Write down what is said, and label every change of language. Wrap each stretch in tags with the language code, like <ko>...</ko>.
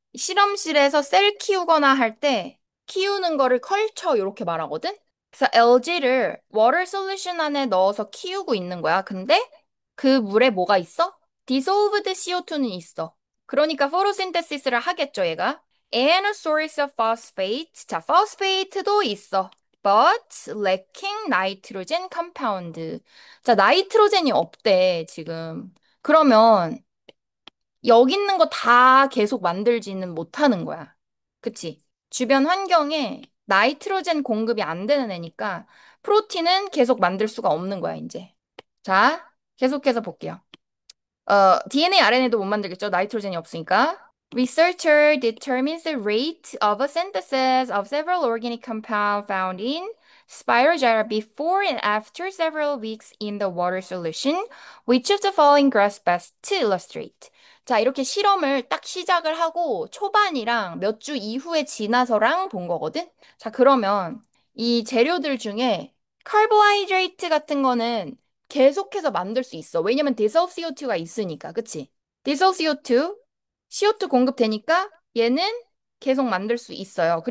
<ko>실험실에서 셀 키우거나 할 때 키우는 거를 컬처 이렇게 말하거든? 그래서 LG를 워터 솔루션 안에 넣어서 키우고 있는 거야. 근데 그 물에 뭐가 있어? dissolved CO2는 있어. 그러니까 포토신테시스를 하겠죠, 얘가.</ko> <en>And a source of phosphate.</en> <ko>자, phosphate도 있어.</ko> <en>But lacking nitrogen compound.</en> <ko>자, 나이트로젠이 없대, 지금. 그러면 여기 있는 거 다 계속 만들지는 못하는 거야. 그치? 주변 환경에 나이트로젠 공급이 안 되는 애니까 프로틴은 계속 만들 수가 없는 거야, 이제. 자, 계속해서 볼게요. DNA, RNA도 못 만들겠죠? 나이트로젠이 없으니까.</ko> <en>Researcher determines the rate of a synthesis of several organic compounds found in Spirogyra before and after several weeks in the water solution. Which of the following graphs best to illustrate?</en> <ko>자, 이렇게 실험을 딱 시작을 하고 초반이랑 몇 주 이후에 지나서랑 본 거거든? 자, 그러면 이 재료들 중에 카보하이드레이트 같은 거는 계속해서 만들 수 있어. 왜냐면 디solve CO2가 있으니까. 그치? 디solve CO2, CO2 공급되니까 얘는 계속 만들 수 있어요.</ko>